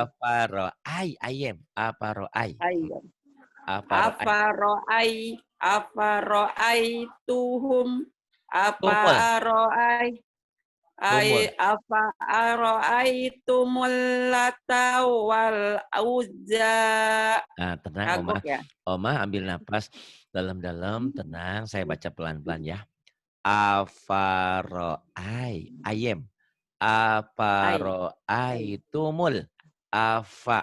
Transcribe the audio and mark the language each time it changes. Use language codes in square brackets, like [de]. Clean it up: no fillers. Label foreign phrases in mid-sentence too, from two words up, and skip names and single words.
[ar] Afaro'ai ayem. Afaro'ai. ayam. Afaro'ai. Afaro'aituhum. [id] Apa [ar] Tumul. aro'ai. Tumul. أفا رأيتم اللات والعزى. [id] Nah, tenang Oma. Kagok ya? Oma ambil napas dalam-dalam, tenang. Saya baca pelan-pelan ya. [ar] Afaro'ai. Ayem. Ai. Ai. Afaro'aitumul. Afa.